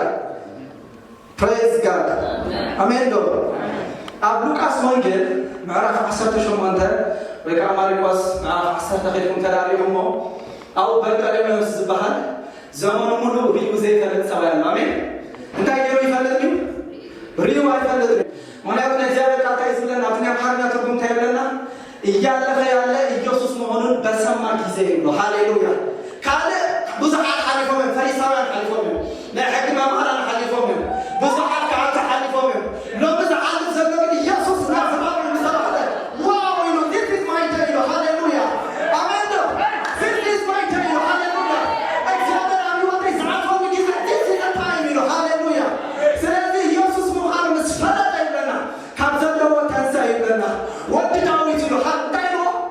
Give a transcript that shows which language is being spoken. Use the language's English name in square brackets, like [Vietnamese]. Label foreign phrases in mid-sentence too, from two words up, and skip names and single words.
[Tigrinya] ጋድ አሜን ዶ ኣብ ሉቃስ ወንጌል ምዕራፍ 18 ወይ ከዓ ማርቆስ ምዕራፍ 10 ኸይድኩም ተዳሪኹሞ ኣብኡ በርጠሌሜዎስ ዝበሃል ዘመኑ ሙሉ ሪኡ ዘይፈልጥ ሰብኣይ ኣሎ አሜን እንታይ ገይሩ ይፈልጥ እዩ ሪኡ ኣይፈልጥ እዩ ምክንያቱ እግዚአብሔር ቃል ዝብለና ኣብቲ ናይ ኣምሓርኛ ትርጉም እንታይ ይብለና [Amharic] እያለፈ ያለ ኢየሱስ መሆኑን በሰማ ጊዜ [Tigrinya] ይብሎ ሃሌሉያ ካልእ ብዙሓት ሓሊፎም እዮም ፈሪሳውያን ሓሊፎም እዮም ናይ ሕጊ መምህራን ሓሊፎም እዮም ብዙሓት ከዓልቲ ሓሊፎም እዮም ሎሚ ዝዓልፍ ዘሎ ግን ኢየሱስ እናተባህለ ምሰባሕለ ዋው ኢሉ [English] this is my day [Tigrinya] ኢሉ ሃሌሉያ አሜን ዶ [English] this is my day [Tigrinya] ኢሉ ሃሌሉያ እግዚአብሔር ኣብ ህይወተይ ዝዓፈሉ ጊዜ [English] this is time [Tigrinya] ኢሉ ሃሌሉያ ስለዚ ኢየሱስ ምዃኑ ምስ ፈለጠ ይብለና ካብ ዘለዎ ተንሳ ይብለና ወዲ ዳዊት ኢሉ እንታይ ኢሉ